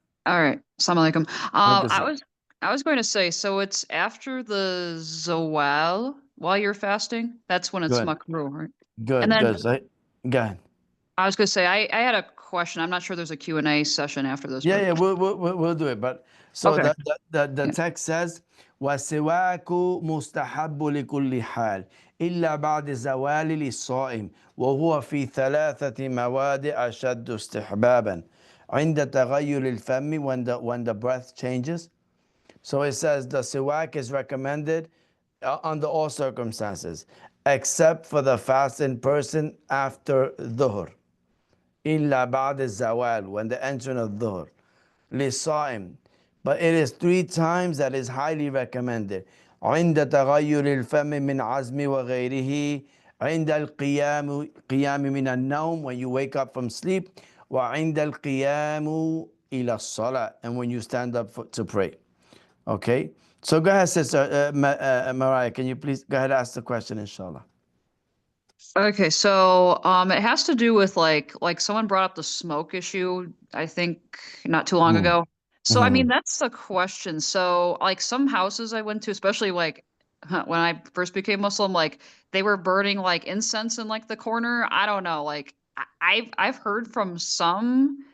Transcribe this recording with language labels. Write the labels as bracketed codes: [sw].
[en] All right. Assalamu alaikum. [ar] Alaikum [en] I was going to say, so it's after the zawal while you're fasting. That's when it's Good. makruh, right? Good, And then good. So, go ahead. I was going to say, I had a question. I'm not sure there's a Q&A session after this. Yeah, but- we'll do it. But so Okay. [ar] the text says, وَالسِّوَاكُ مُسْتَحَبُّ لِكُلِّ حَالٍ إِلَّا بَعْدِ زَوَالِ لِلصَّائِمِ وَهُوَ فِي ثَلَاثَةِ مَوَادِعَ أَشَدُّ اسْتِحْبَابًا عند تغير الفم, [en] when the breath changes. So it says the siwak is recommended under all circumstances, except for the fasting person after dhuhr. [ar] إلا بعد الزوال, [en] when the entering of dhuhr. [ar] للصائم, [en] but it is 3 times that is highly recommended. [ar] عند تغير الفم من عزم وغيره, عند قيام من النوم, [en] when you wake up from sleep, [ar] وعند القيام إلى الصلاة, [en] and when you stand up to pray. Okay, so go ahead, sister Mariah, can you please go ahead and ask the question, inshallah. Okay, so it has to do with like someone brought up the smoke issue, I think not too long ago. So I mean, that's the question. So like some houses I went to, especially like when I first became Muslim, like they were burning like incense in like the corner. I don't know, like I've heard from some